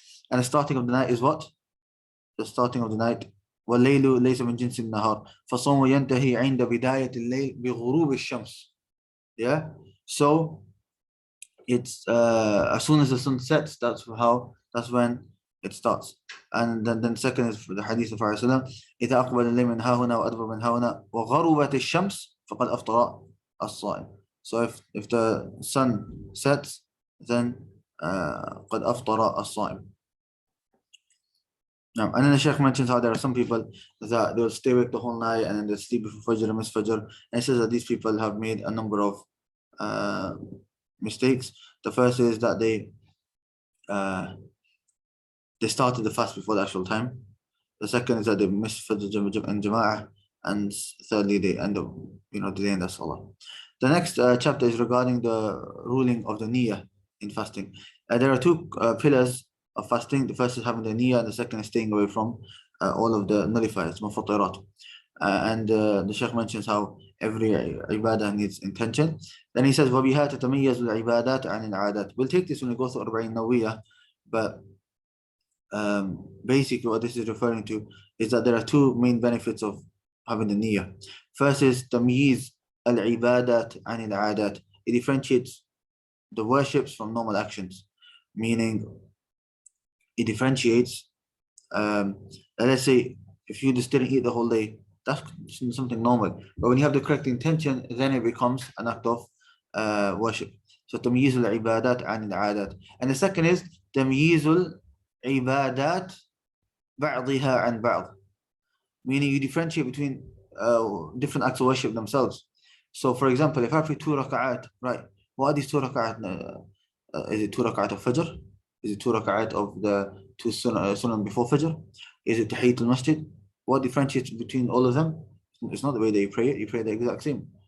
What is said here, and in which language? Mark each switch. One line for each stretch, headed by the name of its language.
English: And the starting of the night is what? The starting of the night.
Arabic: وَاللَّيْلُ لَيْسَ مِنْ جِنْسِ النَّهَارِ فَصَوْمُ يَنْتَهِي عِنْدَ بِدَايَةِ اللَّيْلِ بِغُرُوبِ الشَّمْسِ. Yeah?
English: So it's as soon as the sun sets, that's when it starts. And then second is the hadith of Rasulullah,
Arabic: إِذَا أَقْبَلَ اللَّيْلُ مِنْ هَاهُنَا وَأَدْبَرَ مِنْ هَاهُنَا وَغَرُبَتِ الشَّمْسِ فَقَدْ أَفْطَرَ الصَّائِمُ.
English: So if the sun sets, then
Arabic: قَدْ أَفْطَرَ الصَّائِمُ.
English: And then the Shaykh mentions how there are some people that they'll stay awake the whole night and then they'll sleep before Fajr and miss Fajr. And he says that these people have made a number of mistakes. The first is that they started the fast before the actual time. The second is that they missed Fajr and Jama'ah. And thirdly, they end up delaying the Salah. The next chapter is regarding the ruling of the niyyah in fasting. There are two pillars of fasting. The first is having the niyyah, and the second is staying away from all of the nullifiers, mufattirat. And the Shaykh mentions how every ibadah needs intention. Then he says,
Arabic: وَبِهَا تَتَمَيَّزُ الْعِبَادَاتُ عَنِ الْعَادَاتِ.
English: We'll take this when we go through Arba'in Nawiyah, but basically what this is referring to is that there are two main benefits of having the niyyah. First is tamyiz al-ibadat
Arabic: عن العادات.
English: It differentiates the worships from normal actions, meaning it differentiates, let's say if you just didn't eat the whole day, that's something normal. But when you have the correct intention, then it becomes an act of worship.
Arabic: So تمييز العبادات عن العادات.
English: And the second is
Arabic: تمييز العبادات بعضها عن بعض.
English: meaning you differentiate between different acts of worship themselves. So, for example, if I pray 2 rak'at, right, what are these 2 rak'at? Is it 2 rak'at of Fajr? Is it 2 rak'at of the 2 sunnah before Fajr? Is it Tahiyyat al-Masjid? What differentiates between all of them? It's not the way that you pray it, you pray the exact same.